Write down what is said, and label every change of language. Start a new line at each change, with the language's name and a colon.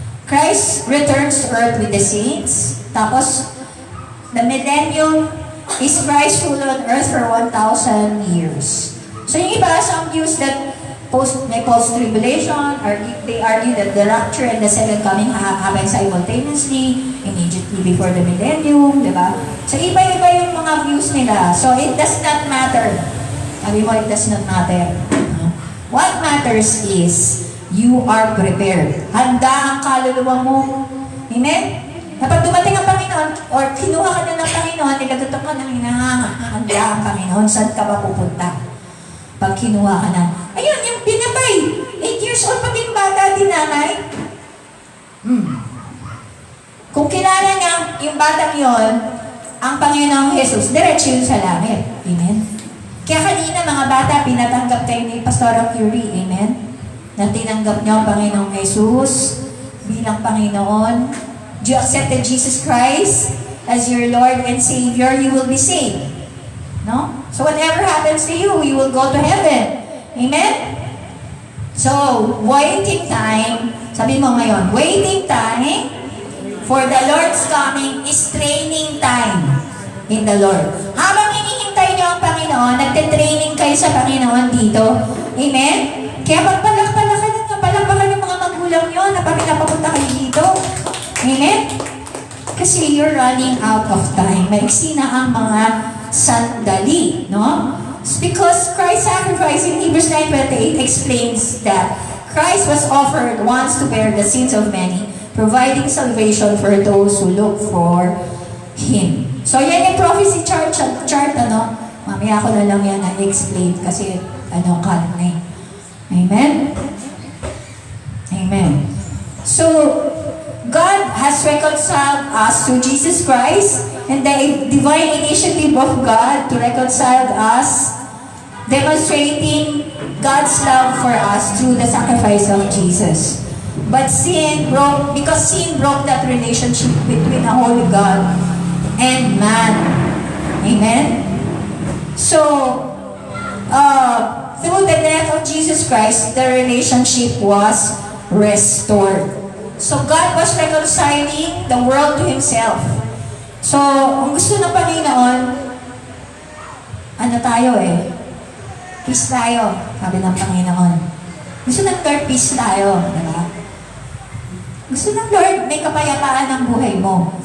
English: Christ returns to earth with the saints. Tapos, the millennium is Christ rule on earth for 1,000 years.
Filipino: So yung iba,
English: some views that may post-tribulation, they argue that the rapture and the second coming happen simultaneously, immediately before the millennium,
Filipino: di ba? So iba-iba yung mga views nila.
English: So it does not matter.
Filipino: Sabi mo,
English: it does not matter. What matters is, you are prepared.
Filipino: Handa ang kaluluwa mo. Amen? Kapag dumating ang Panginoon, or kinuha ka na ng Panginoon, nilagutok ka ng hinahanda ang Panginoon, saan ka ba pupunta? Pag kinuha ka na, ayun, yung binabay,
English: 8 years old,
Filipino: paging bata, dinamay. Kung kilala niya yung batang yon, ang Panginoong Jesus, diretso yun sa langit. Amen? Kaya kanina, mga bata, pinatanggap kayo ni Pastora Curie. Amen? Na tinanggap niyo ang Panginoong Jesus bilang Panginoon.
English: You accepted Jesus Christ as your Lord and Savior, you will be saved. No? So whatever happens to you, you will go to heaven. Amen? So, waiting time,
Filipino: sabi mo ngayon,
English: waiting time for the Lord's coming is training time in the Lord.
Filipino: Habang hinihintay niyo ang Panginoon, nagte-training kayo sa Panginoon dito. Amen? Kaya palakpakan yung mga magulang nyo na pinapapunta kayo dito. Amen?
English: Kasi you're running out of time.
Filipino: Maiksi na ang mga sandali, no?
English: It's because Christ's sacrifice in Hebrews 9:28 explains that Christ was offered once to bear the sins of many, providing salvation for those who look for Him.
Filipino: So yan yung prophecy chart, ano? Mamaya ko na lang yan na-explain kasi kanan na eh. Amen? Amen.
English: So, God has reconciled us to Jesus Christ, and the divine initiative of God to reconcile us, demonstrating God's love for us through the sacrifice of Jesus. But because sin broke that relationship between a holy God and man. Amen? So, through the death of Jesus Christ, the relationship was restored. So God was reconciling the world to Himself.
Filipino: So, ang gusto ng Panginoon, tayo eh? Peace tayo, sabi ng Panginoon. Gusto ng Lord, peace tayo. Diba? Gusto ng Lord, may kapayapaan ng buhay mo.